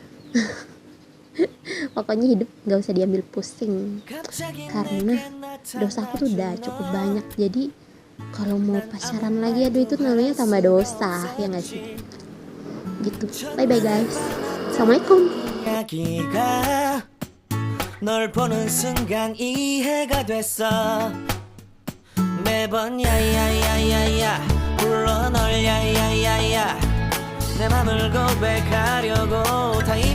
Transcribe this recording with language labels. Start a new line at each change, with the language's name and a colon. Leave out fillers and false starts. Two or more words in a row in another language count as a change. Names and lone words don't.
Indonesian: Pokoknya hidup nggak usah diambil pusing, karena dosaku tuh udah cukup banyak. Jadi kalau mau pacaran lagi, aduh itu namanya tambah dosa, ya nggak sih? Gitu.
English: Bye bye guys.
Indonesian: Assalamualaikum.
Korean: 널 보는 순간 이해가 됐어. 매번 야야야야야 불러 널 야야야야 내 맘을 고백하려고 다